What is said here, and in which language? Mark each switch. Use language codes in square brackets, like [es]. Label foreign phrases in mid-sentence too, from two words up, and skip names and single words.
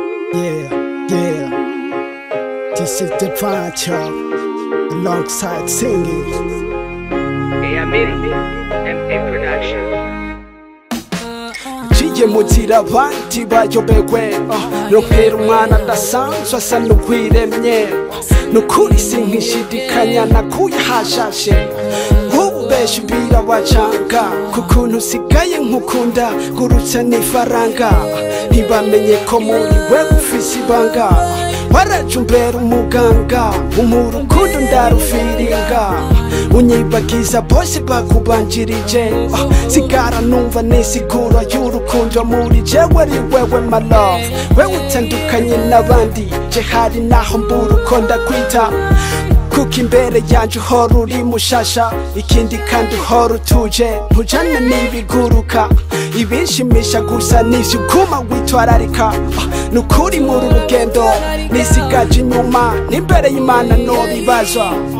[en] Yeah. This is the Pancho alongside singing. Yeah, MA Production. [rn] Ciye muzira abandi bayobewe Rompera umwana adasanzwe asa n'ukwiremye Nukuri sinkishidikanya nakuye hashashe Ubu benshi birabacanga Kukuntu usigaye nkukunda Gurutsa n'ifaranga Ntibamenye ko muri we ufise ibanga Waraje umbera umuganga Umurukundo ndarufiringa Unyibagiza bose bakubanjirije Sigara numva nisigura y'urukundo muri jewe ari wewe [en] my love [rn] Wewe utandukanye n'abandi Je hari naho mbura uko ndakwita Kuko imbere yanje uhora uri mushasha Ikindi kandi uhora utuje Ntujane n'ibiguruka Ibinshimisha gusa n'ivyo uguma witwararika Nukuri muri urugendo Nisigaje inyuma N'imbere y'Imana nobibazwa